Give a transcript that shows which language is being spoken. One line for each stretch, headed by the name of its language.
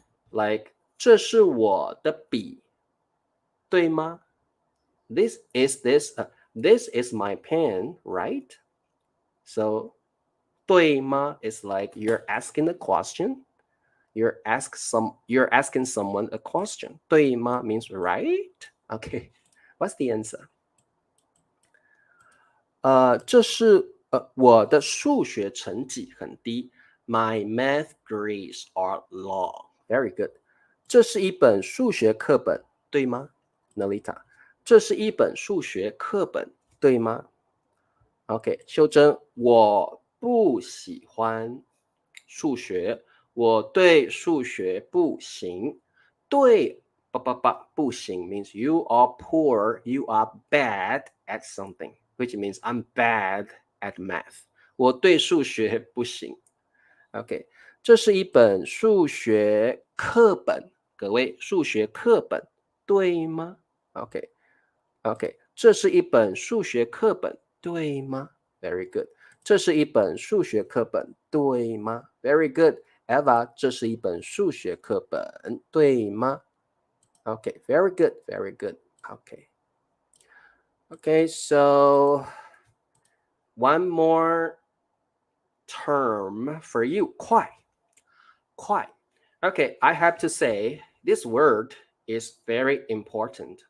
English: Like
Chinese: 这是我的笔，对吗？
English: This is my pen, right? So 对吗 is like you're asking a question. You're asking someone a question. 对吗 means right? Okay. What's the answer?
Chinese: 这是我的数学成绩很低。
English: My math grades are low. Very good.
Chinese: 这是一本数学课本，对吗 Nolita? 这是一本数学课本，对吗 OK, 秀珍，我不喜欢数学，我对数学不行。
English: 对不行 means you are poor, you are bad at something, which means I'm bad at math.
Chinese: 我对数学不行。 OK, 这是一本数学课本，各位，数学课本，对吗 OK, 这是一本数学课本，对吗
English: Very good.
Chinese: 这是一本数学课本，对吗
English: Very good.
Chinese: Eva, 这是一本数学课本，对吗
English: Okay, very good, very good. Okay, so one more term for you. 快 Okay, I have to say this word is very important.